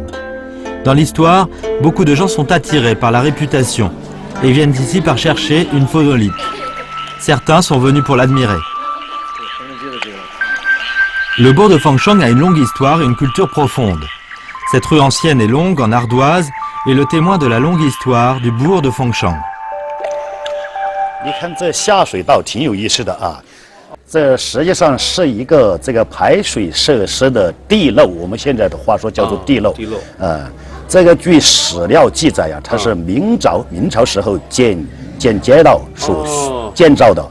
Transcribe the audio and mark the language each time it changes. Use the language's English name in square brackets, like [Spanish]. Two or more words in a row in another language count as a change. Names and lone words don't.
[French] Dans l'histoire, beaucoup de gens sont attirés par la réputation et viennent ici par chercher une phonolite. Certains sont venus pour l'admirer. Le bourg de Fangshang a une longue histoire et une culture profonde. Cette rue ancienne et longue en ardoise est le témoin de la longue histoire du bourg de Fangshang. [Chinese] 你看这下水道挺有意思的啊，这实际上是一个这个排水设施的地漏，我们现在的话说叫做地漏。地漏。这个据史料记载呀，它是明朝时候建街道所建造的。